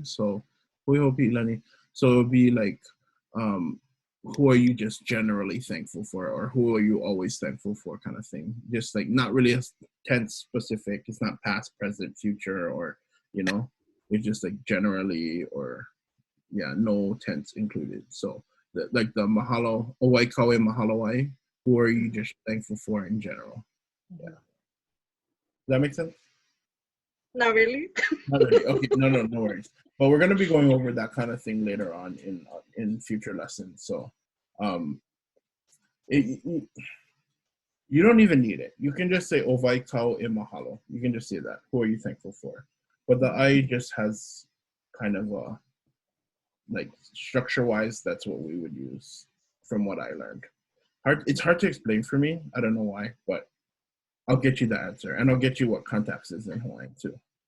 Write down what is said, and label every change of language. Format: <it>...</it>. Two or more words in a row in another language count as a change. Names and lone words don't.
<en>So so it would be like, who are you just generally thankful for, or who are you always thankful for, kind of thing. Just like not really a tense specific. It's not past, present, future, or it's just like generally, or no tense included. So like the mahalo,</en> <haw>ʻOwai kawe mahalowai,</haw> <en>who are you just thankful for in general? Yeah. Does that make sense? Not really. Not really. Okay, no worries. But we're gonna be going over that kind of thing later on in future lessons. So, you don't even need it. You can just say</en> <haw>"Ovai kau e mahalo."</haw> <en>You can just say that. Who are you thankful for? But the I just has kind of a like structure-wise. That's what we would use from what I learned. It's hard to explain for me. I don't know why, but I'll get you the answer, and I'll get you what context is in Hawaiian too.</en>